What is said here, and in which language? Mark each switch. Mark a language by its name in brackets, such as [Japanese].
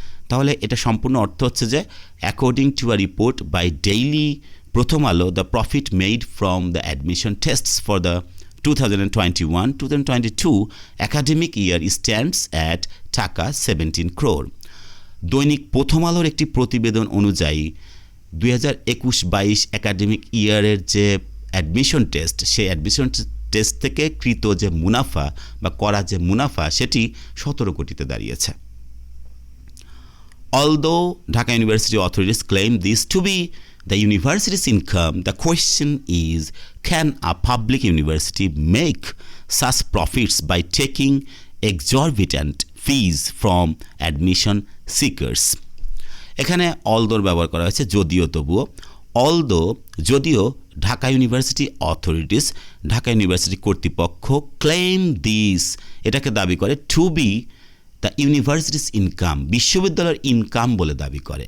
[Bangla] তাহলে এটা সম্পূর্ণ অর্থ হচ্ছে যে [English] According to a report by daily Prothom Alo, the profit made from the admission tests for the 2021-2022 academic year stands at taka 17 crore. [Bangla] দৈনিক প্রথম আলোর একটি প্রতিবেদন অনুযায়ী 2021-22 একাডেমিক ইয়ারের যে অ্যাডমিশন টেস্ট, সেই অ্যাডমিশন টেস্ট থেকে কৃত যে মুনাফা বা করা যে মুনাফা সেটি 17 কোটিতে দাঁড়িয়েছে। [English] Although Dhaka University authorities claim this to be the university's income, the question is, can a public university make such profits by taking exorbitant fees from admission seekers? [Bangla] এখানে অলদোর ব্যবহার করা হয়েছে, যদিও তবুও। অলদো যদিও Dhaka university authorities, Dhaka university কর্তৃপক্ষ, [English] claim this [Bangla] এটাকে দাবি করে, [English] to be the universities income, [Bangla] বিশ্ববিদ্যালয়ের ইনকাম বলে দাবি করে।